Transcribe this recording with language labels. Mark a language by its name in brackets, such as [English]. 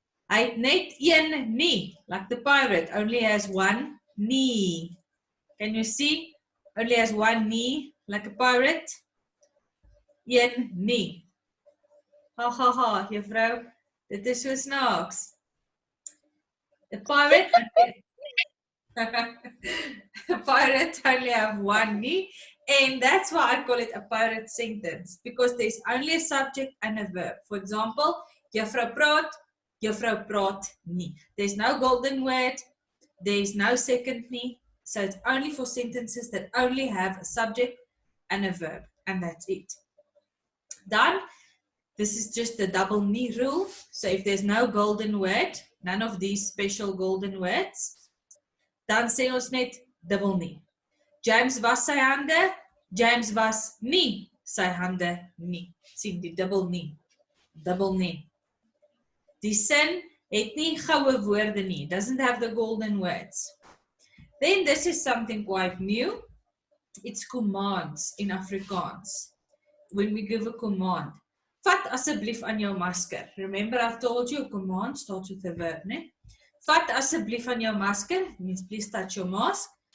[Afrikaans] Hy het net een nie, [English] like the pirate only has one knee. Can you see? Only has one knee, like a pirate. [Afrikaans] Een nie. [English] Ha, [Afrikaans] juffrou, dit is so snaaks. [English] The pirate only have one knee, and that's why I call it a pirate sentence, because there's only a subject and a verb. For example, [Afrikaans] juffrou praat nie. [English] There's no golden word, there's no second nie, so it's only for sentences that only have a subject and a verb, and that's it. Then, this is just the double nie rule, so if there's no golden word, none of these special golden words, [Afrikaans] dan sê ons net dubbel nie. James was sy hande, James was nie sy hande nie. Sien die dubbel nie. Dubbel nie. Die sin het nie goue woorde nie. [English] Doesn't have the golden words. Then this is something quite new. It's commands in Afrikaans. When we give a command. [Afrikaans] Vat asseblief aan jou masker. [English] Remember I told you a command starts with a verb, ne? [Afrikaans] Vat asseblief aan jou masker, [English] means please touch your mask.